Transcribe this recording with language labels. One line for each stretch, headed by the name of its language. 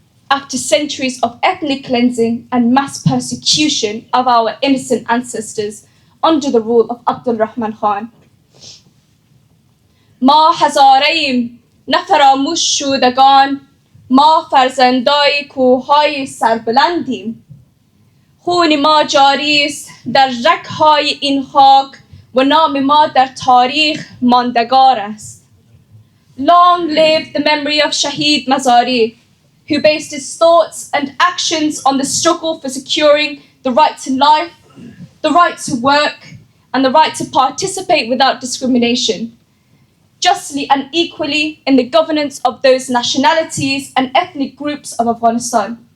English: After centuries of ethnic cleansing and mass persecution of our innocent ancestors under the rule of Abdul Rahman Khan,
Persian: ما هزاره‌ایم نفراموش شدگان، ما فرزندای کوههای سربلندیم. خون ما جاری است در رگ‌های این خاک و نام ما در تاریخ ماندگار است.
English: Long live the memory of Shaheed Mazari, who based his thoughts and actions on the struggle for securing the right to life, the right to work, and the right to participate without discrimination, justly and equally in the governance of those nationalities and ethnic groups of Afghanistan.